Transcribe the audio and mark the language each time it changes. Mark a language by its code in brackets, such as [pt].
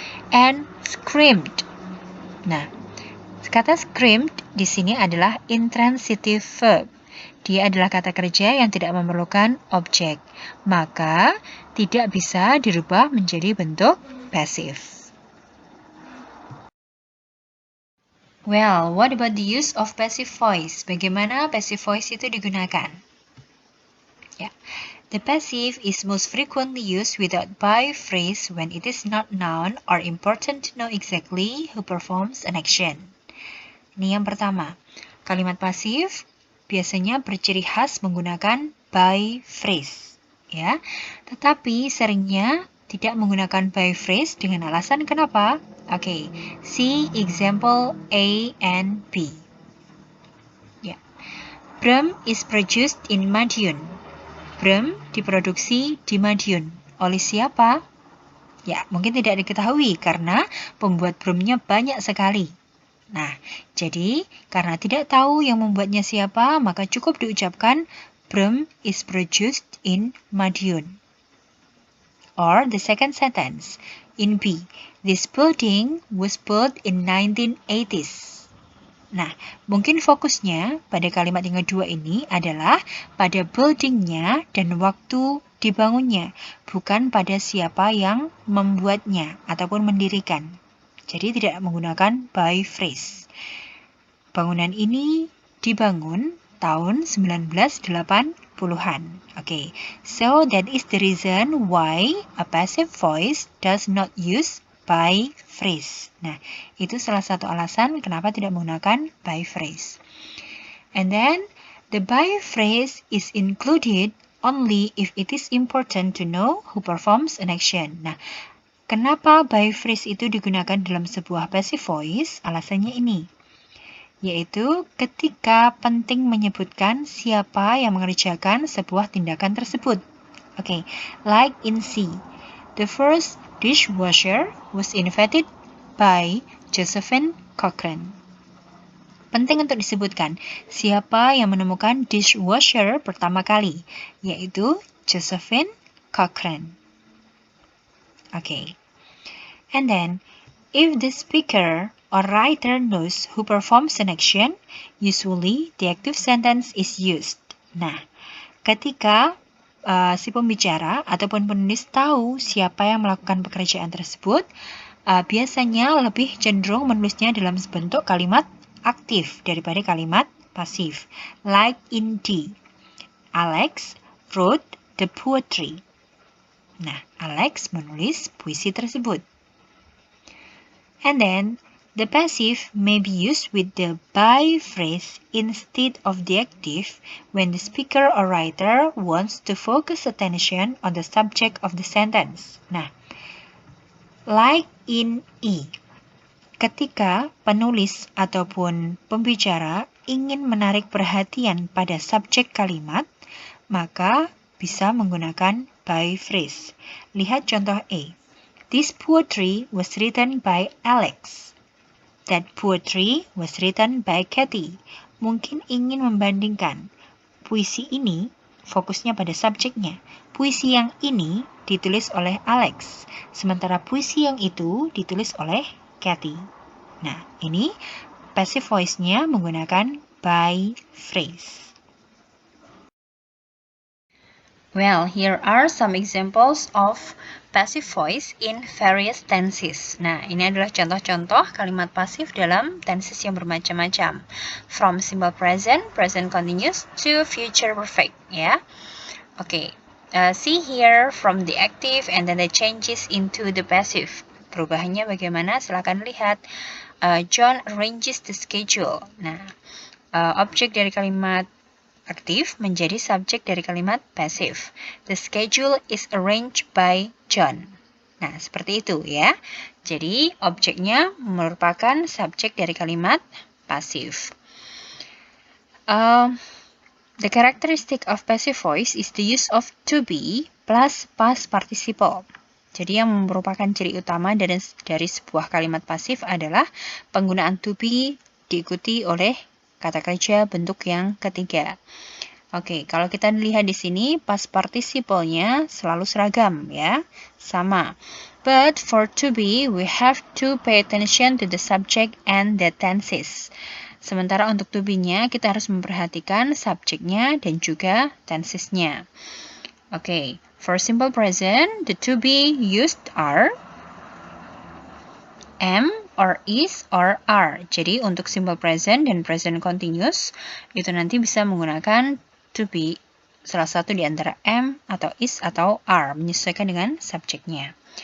[en] And screamed. [id] Nah, kata screamed di sini adalah intransitive verb. Dia adalah kata kerja yang tidak memerlukan objek. Maka tidak bisa dirubah menjadi bentuk pasif. [en] Well, what about the use of passive voice? [id] Bagaimana passive voice itu digunakan? Ya. [en] The passive is most frequently used without by phrase when it is not known or important to know exactly who performs an action. [id] Ini yang pertama, kalimat pasif biasanya berciri khas menggunakan by phrase, ya. Tetapi seringnya tidak menggunakan by phrase dengan alasan kenapa? [en] Oke, see example A and B. Ya. Brem is produced in Madiun. [id] Brem diproduksi di Madiun. Oleh siapa? Ya, mungkin tidak diketahui karena pembuat bremnya banyak sekali. Nah, jadi karena tidak tahu yang membuatnya siapa, maka cukup diucapkan [en] Brem is produced in Madiun. Or the second sentence, in B. This building was built in 1980s. [id] Nah, mungkin fokusnya pada kalimat yang kedua ini adalah pada buildingnya dan waktu dibangunnya, bukan pada siapa yang membuatnya ataupun mendirikan. Jadi tidak menggunakan by phrase. Bangunan ini dibangun tahun 1980-an. [en] Okay, so that is the reason why a passive voice does not use by phrase. [id] Nah, itu salah satu alasan kenapa tidak menggunakan by phrase. [en] And then, the by phrase is included only if it is important to know who performs an action. [id] Nah, kenapa by phrase itu digunakan dalam sebuah passive voice? Alasannya ini, yaitu ketika penting menyebutkan siapa yang mengerjakan sebuah tindakan tersebut. [en] Okay, like in C, the first dishwasher was invented by Josephine Cochrane. [id] Penting untuk disebutkan siapa yang menemukan dishwasher pertama kali, yaitu Josephine Cochrane. [en] Okay. And then, if the speaker or writer knows who performs an action, usually the active sentence is used. [id] Nah, ketika si pembicara ataupun penulis tahu siapa yang melakukan pekerjaan tersebut, biasanya lebih cenderung menulisnya dalam bentuk kalimat aktif daripada kalimat pasif. [en] Like in D, Alex wrote the poetry. [id] Nah, Alex menulis puisi tersebut. [en] And then, the passive may be used with the by phrase instead of the active when the speaker or writer wants to focus attention on the subject of the sentence. [id] Nah, [en] like in E, [id] ketika penulis ataupun pembicara ingin menarik perhatian pada subjek kalimat, maka bisa menggunakan by phrase. Lihat contoh A. [en] This poetry was written by Alex. That poetry was written by Kathy. [id] Mungkin ingin membandingkan. Puisi ini fokusnya pada subjeknya. Puisi yang ini ditulis oleh Alex, sementara puisi yang itu ditulis oleh Kathy. Nah, ini passive voice-nya menggunakan by phrase. [en] Well, here are some examples of passive voice in various tenses. [id] Nah, ini adalah contoh-contoh kalimat pasif dalam tenses yang bermacam-macam. [en] From simple present, present continuous, to future perfect, ya. Okay, see here from the active and then the changes into the passive. [id] Perubahannya bagaimana? Silakan lihat. [en] John arranges the schedule. [id] Nah, objek dari kalimat aktif menjadi subjek dari kalimat pasif. [en] The schedule is arranged by John. [id] Nah, seperti itu ya. Jadi, objeknya merupakan subjek dari kalimat pasif. [en] The characteristic of passive voice is the use of to be plus past participle. [id] Jadi, yang merupakan ciri utama dari sebuah kalimat pasif adalah penggunaan to be diikuti oleh kata kerja bentuk yang ketiga. Oke, kalau kita lihat di sini, past participle-nya selalu seragam, ya, sama. [en] But for to be, we have to pay attention to the subject and the tenses. [id] Sementara untuk to be-nya, kita harus memperhatikan subjeknya dan juga tensesnya. [en] Oke, for simple present, the to be used are am, or is, or are. [id] Jadi untuk simple present dan present continuous itu nanti bisa menggunakan to be salah satu di antara am atau is atau are menyesuaikan dengan subjeknya.